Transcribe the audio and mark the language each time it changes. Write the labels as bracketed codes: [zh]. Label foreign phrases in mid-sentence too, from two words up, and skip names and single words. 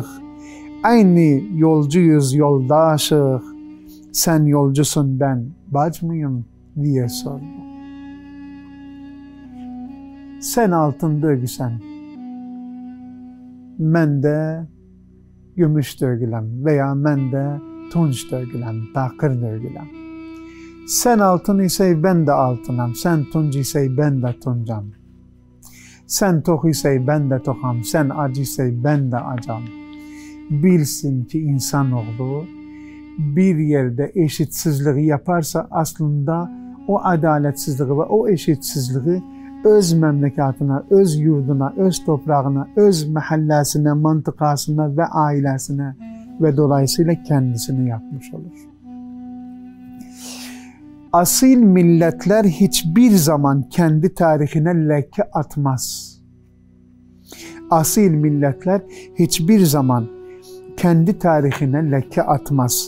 [tr] Aynı yolcuyuz, yoldaşık. Sen yolcusun, ben bac mıyım diye sordu. Sen altın dögüsen, ben de gümüş dögüləm [az] və ya mən də tunç dögüləm, [tr] bakır dögüləm. [az] Sən altın isəy, mən də altınam, sən tunc isəy, mən də tuncam. Sən tox isəy, mən də toxam, sən acı isəy, mən də acam. [tr] Bilsin ki, insanoğlu bir yerdə eşitsizliği yaparsa, aslında o adaletsizliği və o eşitsizliği [az] öz məmləkatına, öz yurduna, öz toprağına, öz məhəlləsinə, mantıqasına və ailəsinə və [tr] dolayısıyla kendisini yapmış olur. Asil milletler hiçbir zaman kendi tarihine leke atmaz. Asil milletler hiçbir zaman kendi tarihine leke atmaz.